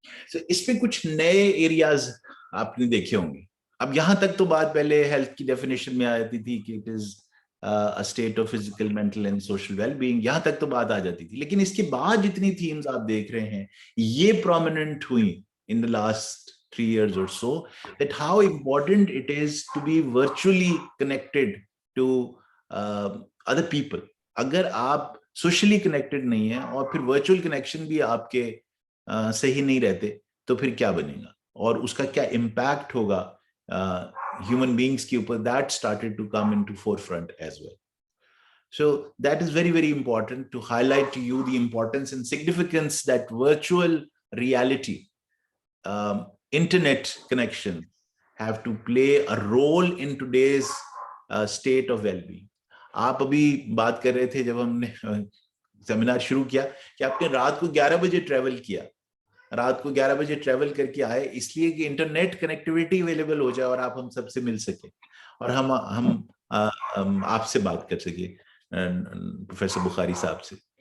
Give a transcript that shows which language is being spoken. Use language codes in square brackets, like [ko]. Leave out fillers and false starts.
[hi] So, इसमें कुछ नए एरियाज आपने देखे होंगे. अब यहाँ तक तो बात पहले हेल्थ की डेफिनेशन में आती थी कि [en] It is a state of physical, mental and social well-being. [hi] यहाँ तक तो बात आ जाती थी, लेकिन इसके बाद जितनी themes आप देख रहे हैं ये prominent हुई [en] in the last 3 years or so, that how important it is to be virtually connected to other people. [hi] अगर आप socially connected नहीं है और फिर virtual connection भी आपके सही नहीं रहते तो फिर क्या बनेगा और उसका क्या impact होगा human beings के ऊपर, [en] that started to come into forefront as well. So that is very, very important to highlight to you the importance and significance that virtual reality, internet connection have to play a role in today's state of well-being. [hi] आप अभी बात कर रहे थे जब हमने seminar शुरू किया कि आपने रात को 11 बजे ट्रेवल किया, रात को 11 बजे ट्रेवल करके आए इसलिए कि इंटरनेट कनेक्टिविटी अवेलेबल हो जाए और आप हम सबसे मिल सके और हम आपसे बात कर सके, प्रोफेसर बुखारी साहब से.